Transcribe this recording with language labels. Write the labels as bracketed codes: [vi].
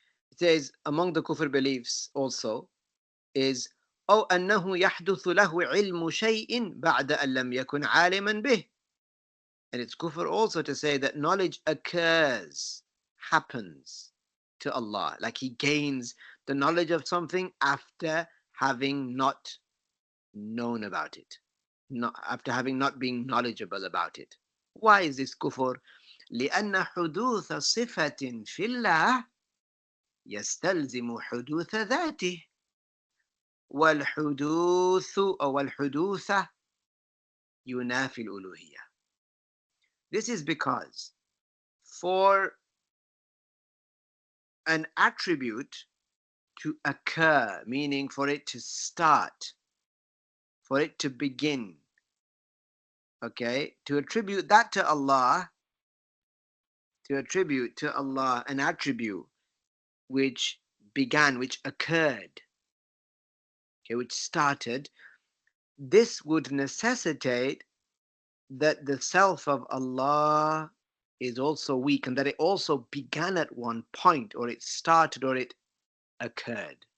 [en] It says among the kufr beliefs also is [ar] أو أنه يحدث له علم شيء بعد أن لم يكن عالما به. [en] And it's kufr also to say that knowledge occurs, happens to Allah. Like he gains the knowledge of something after having not known about it, not, after having not been knowledgeable about it. Why is this kufr? [ar] لأن حدوث صفة في الله يستلزم حدوث ذاته والحدوث أو الحدوث ينافي الألوهية. [en] This is because for an attribute to occur, meaning for it to start, for it to begin. Okay, to attribute that to Allah, to attribute to Allah an attribute which began, which occurred, okay, which started, this would necessitate that the self of Allah is also weak and that it also began at one point, or it started, or it occurred.